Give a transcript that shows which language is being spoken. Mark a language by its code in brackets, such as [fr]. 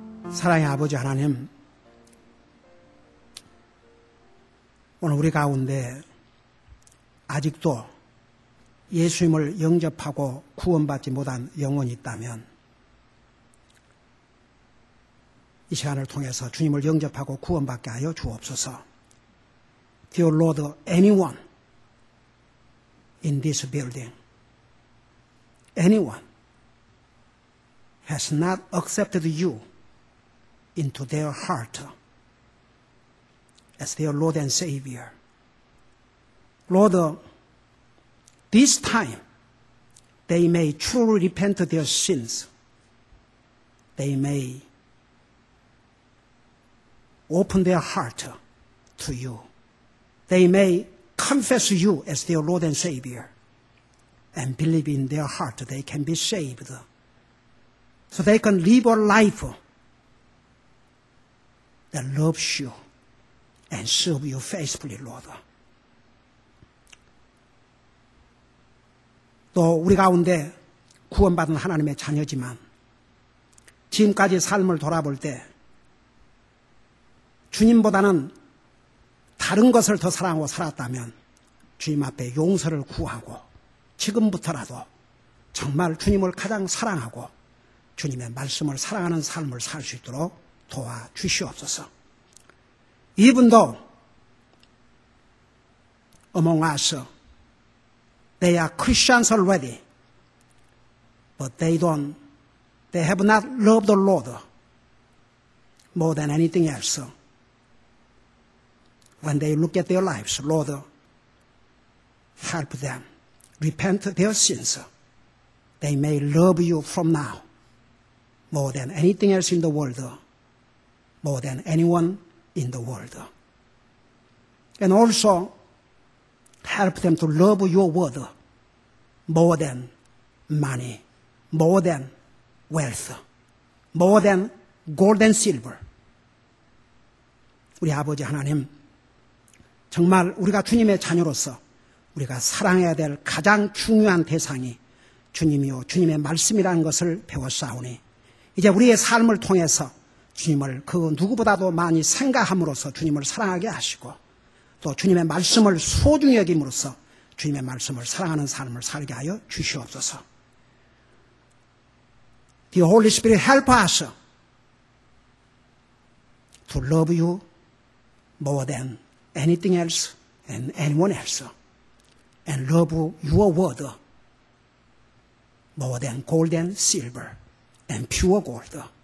[ko] 사랑의 아버지 하나님, 오늘 우리 가운데 아직도 예수님을 영접하고 구원받지 못한 영혼이 있다면 이 시간을 통해서 주님을 영접하고 구원받게 하여 주옵소서. [en] Dear Lord, anyone in this building, anyone has not accepted you into their heart as their Lord and Savior. Lord, this time they may truly repent of their sins. They may open their heart to you. They may confess you as their Lord and Savior and believe in their heart they can be saved. So they can live a life that loves you and serve you faithfully, Lord. [ko] 또 우리 가운데 구원받은 하나님의 자녀지만 지금까지 삶을 돌아볼 때 주님보다는 다른 것을 더 사랑하고 살았다면 주님 앞에 용서를 구하고 지금부터라도 정말 주님을 가장 사랑하고 주님의 말씀을 사랑하는 삶을 살 수 있도록 도와주시옵소서. [en] Even though among us they are Christians already, but they have not loved the Lord more than anything else. When they look at their lives, Lord, help them repent their sins. They may love you from now more than anything else in the world, more than anyone in the world. And also help them to love your word more than money, more than wealth, more than gold and silver. [ko] 우리 아버지 하나님, 정말 우리가 주님의 자녀로서 우리가 사랑해야 될 가장 중요한 대상이 주님이요 주님의 말씀이라는 것을 배웠사오니 이제 우리의 삶을 통해서 주님을 그 누구보다도 많이 생각함으로써 주님을 사랑하게 하시고 또 주님의 말씀을 소중히 여김으로써 주님의 말씀을 사랑하는 삶을 살게 하여 주시옵소서. [en] The Holy Spirit help us to love you more than anything else and anyone else, and love your word more than gold and silver and pure gold.